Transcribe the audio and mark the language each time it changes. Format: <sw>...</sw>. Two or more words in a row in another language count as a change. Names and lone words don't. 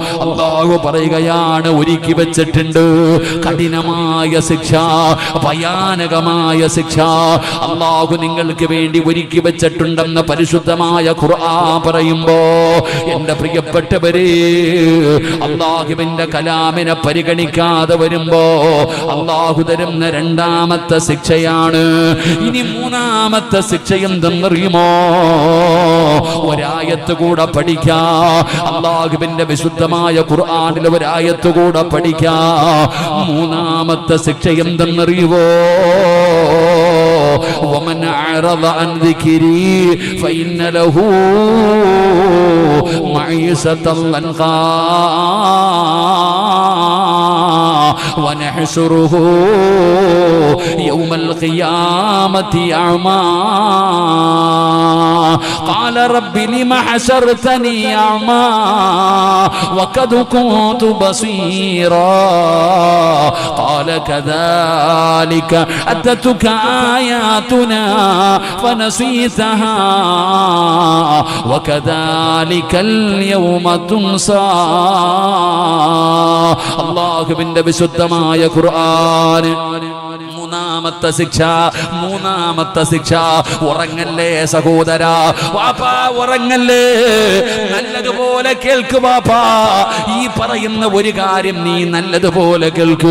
<ml>അല്ലാഹു പറയുകയാണ്, ഒരുക്കി വെച്ചിട്ടുണ്ട് കഠിനമായ ശിക്ഷ, ഭയാനകമായ ശിക്ഷ അല്ലാഹു നിങ്ങൾക്ക് വേണ്ടി ഒരുക്കി വെച്ചിട്ടുണ്ടെന്ന് പരിശുദ്ധമായ ഖുർആൻ പറയുമ്പോ, എന്റെ പ്രിയപ്പെട്ടവരെ, അല്ലാഹുവിന്റെ കലാമിനെ പരിഗണിക്കാതെ വരുമ്പോ അല്ലാഹു തരുന്ന രണ്ടാമത്തെ ശിക്ഷയാണ്. ഇനി മൂന്നാമത്തെ ശിക്ഷ എന്ത് എന്തെന്നറിയുമോ? ഒരായത്ത് കൂടെ പഠിക്കാം. അല്ലാഹുവിന്റെ വിശുദ്ധമായ ഖുർആനിൽ ഒരായത്ത് കൂടെ പഠിക്കാം. മൂന്നാമത്തെ ശിക്ഷ എന്തെന്നറിയുമോ?</ml> <ar>ومن أعرض عن ذكري فإن له معيشة ضنكا ونحشره يوم القيامة أعمى قال رب لم حشرتني أعمى وقد كنت بصيرا قال كذلك أتتك آياتنا فنسيتها وكذلك اليوم تنسى.</ar> <ml>അല്ലാഹുവിന്റെ വിശുദ്ധമായ ഖുർആൻ. മൂന്നാമത്തെ ശിക്ഷ ഉറങ്ങല്ലേ സഹോദരാ, വാപ്പാ ഉറങ്ങല്ലേ, നല്ലതുപോലെ കേൾക്ക് വാപ്പാ. ഈ പറയുന്ന ഒരു കാര്യം നീ നല്ലതുപോലെ കേൾക്ക്.</ml>